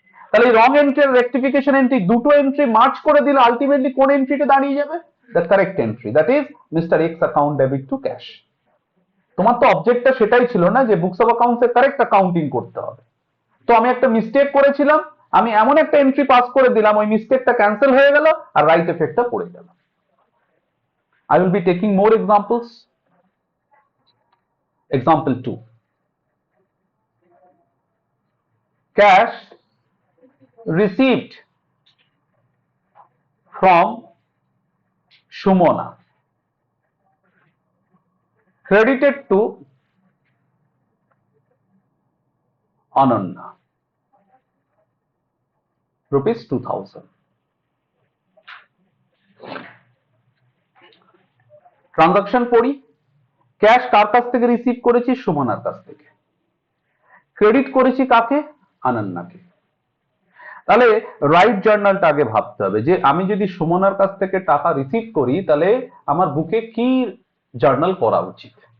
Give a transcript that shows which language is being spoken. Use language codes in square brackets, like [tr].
[bn] তাহলে এই রং এন্ট্রি আর rectification entry দুটো এন্ট্রি মার্চ করে দিলে আলটিমেটলি কোন এন্ট্রিটা দাঁড়িয়ে যাবে, [en] The correct entry, that is Mr X account debit to cash. [bn] তোমার তো অবজেক্টটা সেটাই ছিল না যে বুকস অফ অ্যাকাউন্টসে কারেক্ট অ্যাকাউন্টিং করতে হবে। তো আমি একটা মিস্টেক করেছিলাম, আমি এমন একটা এন্ট্রি পাস করে দিলাম, ওই মিস্টেকটা ক্যান্সেল হয়ে গেল আর রাইট এফেক্টটা পড়ে গেল। [en] I will be taking more examples. Example 2. Cash received from Shumona credited to Ananya, rupees 2000. [bn] Transaction পড়ি, ক্যাশ কার কাছ থেকে রিসিভ করেছি, সুমনার কাছ থেকে, ক্রেডিট করেছি কাকে, আনন্যাকে। তাহলে রাইট জার্নালটা আগে ভাবতে হবে যে আমি যদি সুমনার কাছ থেকে টাকা রিসিভ করি তাহলে আমার বুকে কি জার্নাল করা উচিত।